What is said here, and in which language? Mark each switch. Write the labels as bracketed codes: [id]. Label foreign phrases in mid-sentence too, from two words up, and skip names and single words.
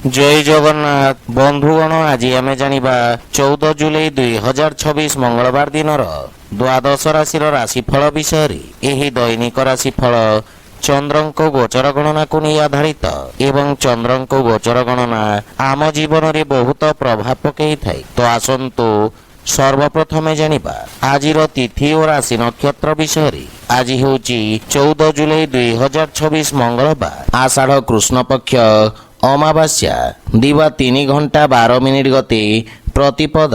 [or] ଜୟ ଜଗନ୍ନାଥ ବନ୍ଧୁଗଣ, ଆଜି ଆମେ ଜାଣିବା 14 ଜୁଲାଇ 2026 ମଙ୍ଗଳବାର ଦିନର ଦ୍ୱାଦଶ ରାଶିର ରାଶିଫଳ ବିଷୟରେ। ଏହି ଦୈନିକ ରାଶିଫଳ ଚନ୍ଦ୍ରଙ୍କ ଗୋଚର ଗଣନାକୁ ନେଇ ଆଧାରିତ ଏବଂ ଚନ୍ଦ୍ରଙ୍କ ଗୋଚର ଗଣନା ଆମ ଜୀବନରେ ବହୁତ ପ୍ରଭାବ ପକାଇଥାଏ। ତ ଆସନ୍ତୁ ସର୍ବପ୍ରଥମେ ଜାଣିବା ଆଜିର ତିଥି ଓ ରାଶି ନକ୍ଷତ୍ର ବିଷୟରେ। ଆଜି ହେଉଛି 14 ଜୁଲାଇ 2026 ମଙ୍ଗଳବାର, ଆଷାଢ଼ କୃଷ୍ଣ ପକ୍ଷ ଅମାବାସ୍ୟା, ଦିବା 3 ଘଣ୍ଟା 12 ମିନିଟ୍ ଗତି ପ୍ରତିପଦା।